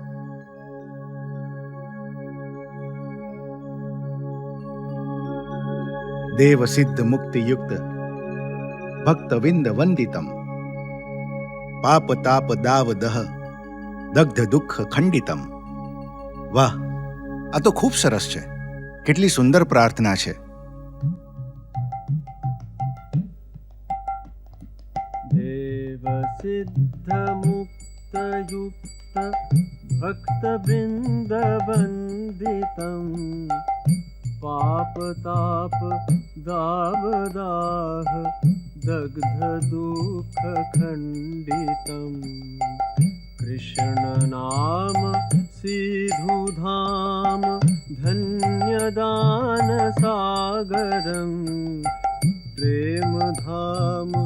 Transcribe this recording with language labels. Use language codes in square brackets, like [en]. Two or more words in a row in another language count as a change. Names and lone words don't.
[sa] देव सिद्ध मुक्ति युक्त भक्त विंद वंदितम पाप ताप दाव दह दग्ध दुःख खंडितम. [gu] વાહ, આ તો ખૂબ સરસ છે. કેટલી સુંદર પ્રાર્થના છે. [sa] देव सिद्ध मुक्त युक्त भक्त वृंद वंदितम पाप ताप दाव दाह दग्ध दुख खंडितम कृष्ण नाम सिधु धाम धन्य दान सागरम प्रेम धाम